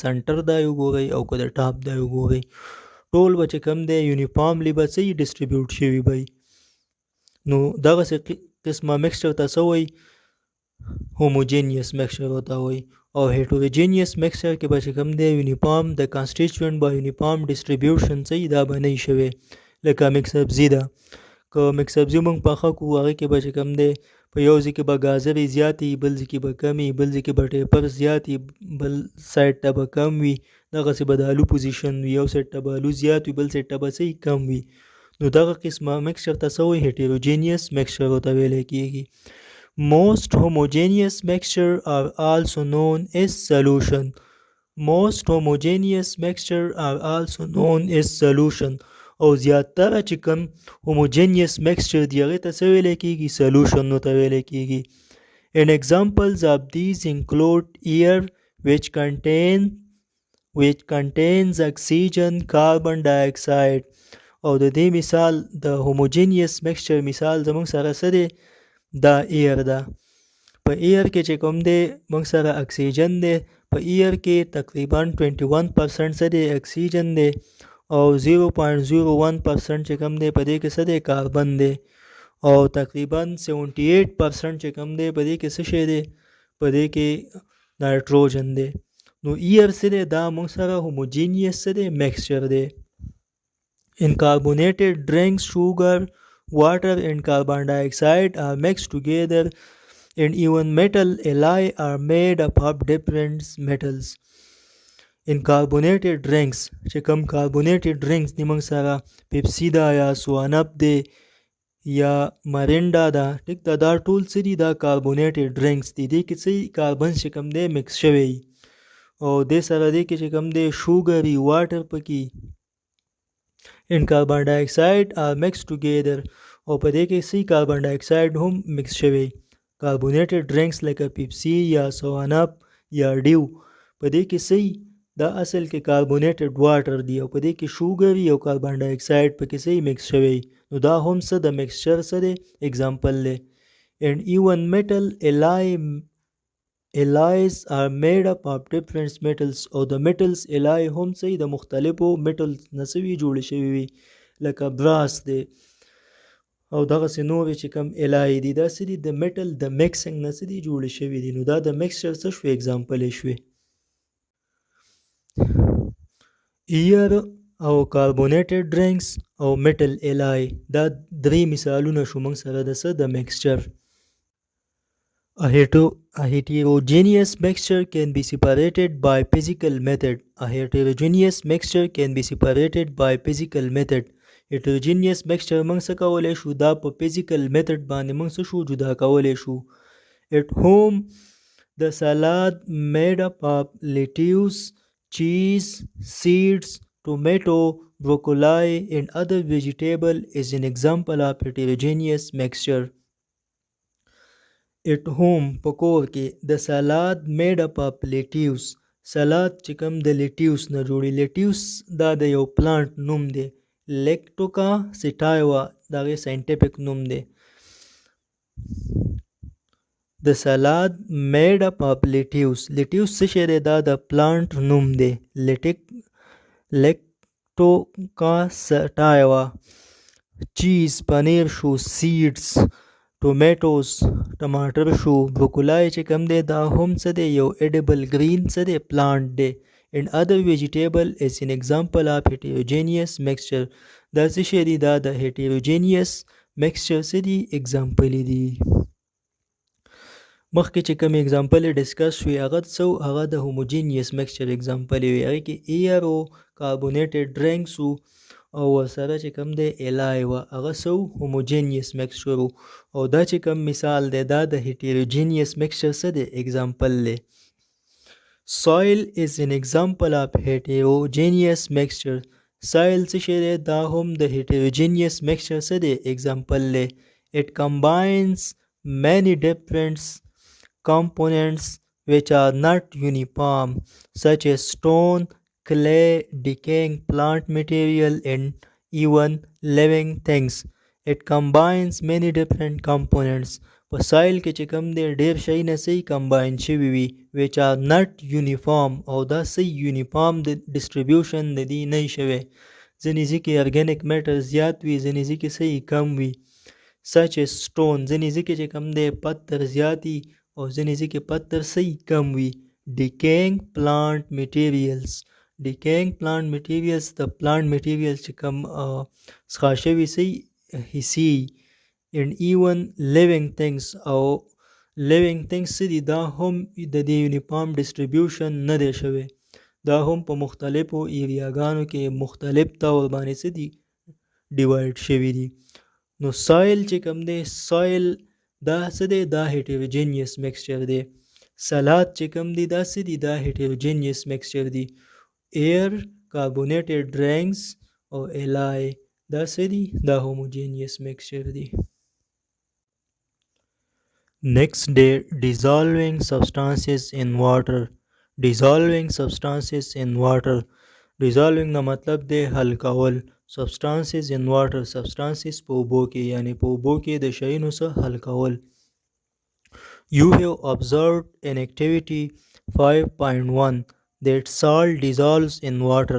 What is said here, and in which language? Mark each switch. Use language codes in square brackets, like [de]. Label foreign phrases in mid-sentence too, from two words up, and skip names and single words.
[ps] سنټر دا وګورئ او که د ټاپ دا وګورئ ټول به چې کوم دی یونیفارملی به څه ډسټریبیوټ شوي به نو دغسې قسمه مکسچر ته څه وایي [en] homogeneous mixture [ps] ورته وایي او [en] heterogeneous mixture [ps] کې به چې کوم دی یونیفارم د constituent به [en] uniform distribution [ps] څه دا به نه وي شوی لکه مکس سبزي ده که مکس سبزي موږ پخه کړو هغې کې به چې کوم دی په یو ځای کې به ګازرې زیاتې بل ځای کې به کمې بل ځای کې به ټیپر زیاتې بل سایډ ته به کم وي دغسې به د الو پوزیشن وي یو سایډ ته به الو زیات وي بل سایډ ته به څه کم وي نو دغه قسمه مکسچر ته څه وایي [en] heterogeneous mixture [ps] ورته ویلی کېږي. [en] Most homogeneous mixture are also known as solution. Most homogeneous mixture are also known as solution. [ps] او زیاتره چې کوم [en] homogeneous mixture [ps] دی هغې ته څه ویلی کېږي solution ورته ویلی کېږي. [en] And examples of these include air which contains oxygen, carbon dioxide. [ps] او د دې مثال د homogeneous mixture مثال زموږ سره څه دی دا ایر ده په ایر کې چې کوم دی موږ سره اکسیجن دی په ایر کې تقریبا 21% څه دی اکسیجن دی او 0.01% چې کوم دی په دې کې څه دی کاربن دی او تقریبا 78% چې کوم دی په دې کې څه شی دی په دې کې نایټروجن دی نو ایر څه دی دا موږ سره homogeneous څه دی mixture دی. [en] In carbonated drinks, sugar, water and carbon dioxide are mixed together and even metal alloy are made up of different metals. In carbonated drinks [ps] چې کوم [en] carbonated drinks [ps] دی موږ سره پیپسی ده یا سوانپ دی یا مرینډا ده ټیک ده دا ټول څه دي دا [en] carbonated drinks [ps] دي دې کې څه کاربن چې کوم دی مکس شوی او دې سره دې کې چې کوم دی شوګر وي واټر پکې [en] and carbon dioxide are mixed together [ps] او په دې کې سی [en] carbon dioxide [ps] هم mix شوی. [en] carbonated drinks like Pepsi [ps] یا سوانپ یا ډیو په دې کې سی دا اصل کې [en] carbonated water [ps] دی او په دې کې شوګر او [en] carbon dioxide [ps] په کې سی mix شوی نو دا هم څه د mixture څه دی example دی. [en] and even metal alloy alloys are made up of different metals [ps] او د [en] metals alloy [ps] هم څه د مختلفو metals نه څه وي جوړې شوي وي لکه براس دی او دغسې نورې چې کوم alloy دي دا څه دي د metal د mixing نه څه دي جوړې شوي دي نو دا د mixture څه شوې example یې شوې ایر او [en] carbonated drinks [ps] او [en] metal alloy [ps] دا درې مثالونه شو موږ سره د څه د mixture [en] A heterogeneous mixture can be separated by physical method. A heterogeneous mixture can be separated by physical method. Heterogeneous mixture [ps] موږ څه کولی شو دا په [en] physical method [ps] باندې موږ څه شو جدا کولی شو. [en] At home, the salad made up of lettuce, cheese, seeds, tomato, broccoli and other vegetable is an example of heterogeneous mixture. At home [ps] په کور کې د سلاد [en] made up up lettuce [ps] سلاد چې کوم د لیټیوس نه جوړي لیټیوس دا د یو پلانټ نوم دی لیکټوکا سیټایوا دا غي ساينټیفیک نوم دی د سلاد [en] made up up lettuce lettuce [ps] څه شی دی دا د پلانټ نوم دی لیکټوکا سیټایوا چیز پنیر شو [en] seeds tomatoes [ps] ټماټر شو بروکولی چې کوم دی دا هم څه دی یو [en] edible green [ps] څه دی پلانټ دی [en] and other vegetable is an example of heterogeneous mixture [ps] دا څه شی دی دا د [en] heterogeneous mixture [ps] څه دی example دی مخکې چې کوم example ډسکس شوی هغه څه هغه د [en] homogeneous mixture example [ps] وي هغې کې air او [en] carbonated drinks [ps] او ورسره چې کوم دی الای وه هغه څه [en] homogeneous mixture [ps] او دا چې کوم مثال دی دا د [en] heterogeneous mixture [ps] څه دی example دی [en] soil is an example of heterogeneous mixture soil [ps] څه شی دی دا هم د [en] heterogeneous mixture [ps] څه دی example دی [en] it combines many different components which are not uniform such as stone clay, decaying plant material and even living things. It combines many different components. [ps] په سایل کې چې کوم دی ډیر شی نه صحیح کمباین شوي وي [en] which are not uniform [ps] او دا صحیح یونیفارم د ډسټریبیوشن د دې نه شوی ځینې ځای کې [en] organic matter [ps] زیات وي ځینې ځای کې صحیح کم وي [en] such as stone [ps] ځینې ځای کې چې کوم دی پتر زیات وي او ځینې ځای کې پتر صحیح کم وي [en] decaying plant materials decaying plant materials the plant materials [ps] چې کوم څښا شوي صحیح حصې [en] and even living things [ps] او [en] living things [ps] څه دي دا هم د دې یونیفارم ډسټریبیوشن نه دی شوی دا هم په مختلفو ایریاګانو کې مختلف طور باندې څه دي ډیوایډ شوي دي نو سایل چې کوم دی سایل دا څه دی دا [en] heterogeneous mixture [ps] دی سلاد چې کوم دی دا څه دی دا [en] heterogeneous mixture [ps] دی [en] air carbonated drinks [ps] او alloy دا څه دی دا [en] homogeneous mixture [ps] دی [en] next day dissolving substances in water dissolving substances in water dissolving [ps] دا مطلب دی حل کول [en] substances in water substances [ps] په اوبو کې یعنی په اوبو کې د شیانو څخه حل کول [en] You have observed in activity 5.1 that salt dissolves in water.